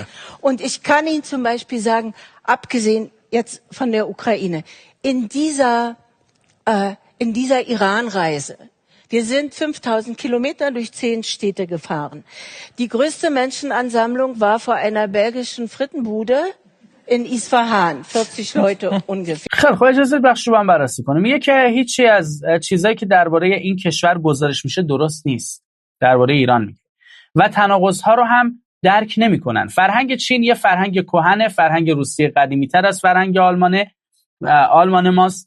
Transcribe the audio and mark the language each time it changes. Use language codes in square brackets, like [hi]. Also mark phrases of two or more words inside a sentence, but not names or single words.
[de] Und ich kann Ihnen zum Beispiel sagen, abgesehen jetzt von der Ukraine, in dieser Iran-Reise, wir sind 5000 Kilometer durch 10 Städte gefahren. Die größte Menschenansammlung war vor einer belgischen Frittenbude in Isfahan, 40 Leute ungefähr. [fa] خب اجازه بخش رو هم بررسی کنیم. میگه که هیچی از چیزایی که درباره این کشور گزارش میشه درست نیست. درباره ایران میگه و تناقض‌ها رو هم درک نمی‌کنن. فرهنگ چین یه فرهنگ کهنه، فرهنگ روسیه قدیمی‌تر از فرهنگ آلمان ماست.